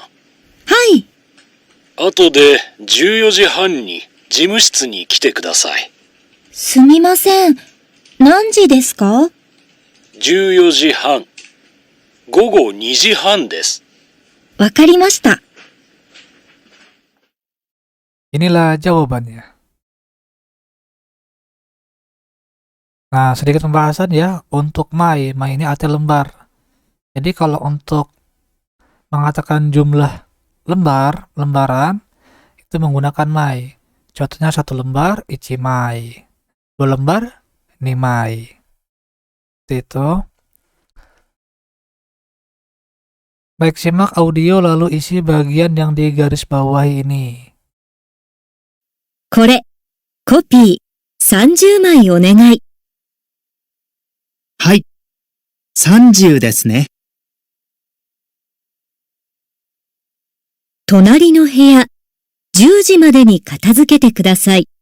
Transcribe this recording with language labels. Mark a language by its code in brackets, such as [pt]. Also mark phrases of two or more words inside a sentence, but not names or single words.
[ja] はい。後で14時半に事務室に来てください。すみません。何時ですか 14時半。午後2時半です。わかりました。 [id] Inilah jawabannya. Nah, sedikit pembahasan ya untuk mai. Mai ini arti lembar. Jadi kalau untuk mengatakan jumlah lembaran, itu menggunakan mai. Contohnya 1 lembar, [ja] 一枚. [id] 2 lembar, [ja] 二枚. [id] Itu. Baik, simak audio lalu isi bagian yang digaris bawahi ini. [ja] これ、コピー30枚お願い。はい。30ですね。隣の部屋、10時までに片付けてください。